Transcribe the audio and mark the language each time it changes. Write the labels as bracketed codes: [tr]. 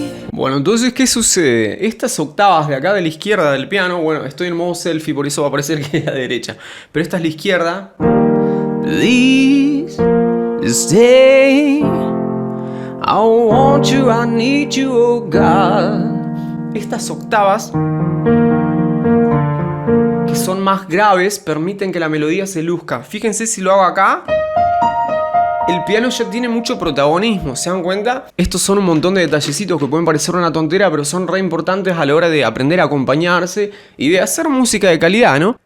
[es] Bueno, entonces, ¿qué sucede? Estas octavas de acá de la izquierda del piano, bueno, estoy en modo selfie, por eso va a parecer que es la derecha. Pero esta es la izquierda. [en] Please stay. I want you, I need you, oh God. [es] Estas octavas, que son más graves, permiten que la melodía se luzca. Fíjense si lo hago acá. El piano ya tiene mucho protagonismo, ¿se dan cuenta? Estos son un montón de detallecitos que pueden parecer una tontera, pero son re importantes a la hora de aprender a acompañarse y de hacer música de calidad, ¿no?